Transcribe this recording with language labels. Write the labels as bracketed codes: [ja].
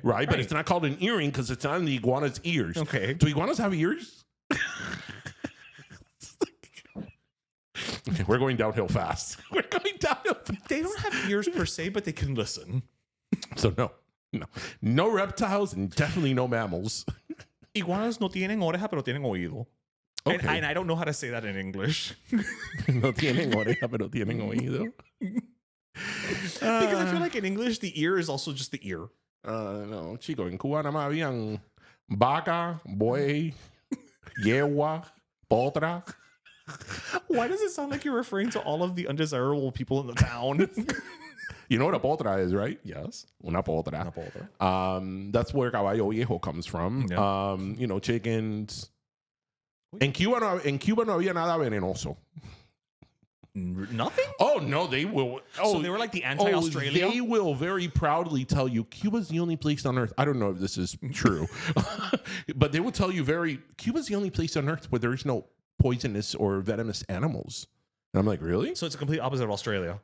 [en] Right, but it's not called an earring because it's on the iguana's ears. Okay. Do iguanas have ears? Okay, we're going downhill fast. We're going downhill fast. They don't have ears per se, but they can listen. So no reptiles and definitely no mammals. [es] Iguanas no tienen oreja, pero tienen oído. [en] Okay. And I don't know how to say that in English. [es] No tienen oreja, pero tienen oído. [en] Because I feel like in English, the ear is also just the ear. [es] No, chico, en Cuba nada más habían vaca, buey, yegua, potra. [en] Why does it sound like you're referring to all of the undesirable people in the town? You know what a potra is, right? Yes. [es] Una potra. Una potra. [en] That's where [es] caballo viejo [en] comes from. Yeah. You know, chickens. [es] En Cuba no había nada venenoso. [en] Nothing? Oh no, they will. Oh, So they were like the anti-Australia? They will very proudly tell you Cuba's the only place on earth. I don't know if this is true, but they will tell you Cuba's the only place on earth where there is no poisonous or venomous animals. And I'm like, really? So it's a complete opposite of Australia.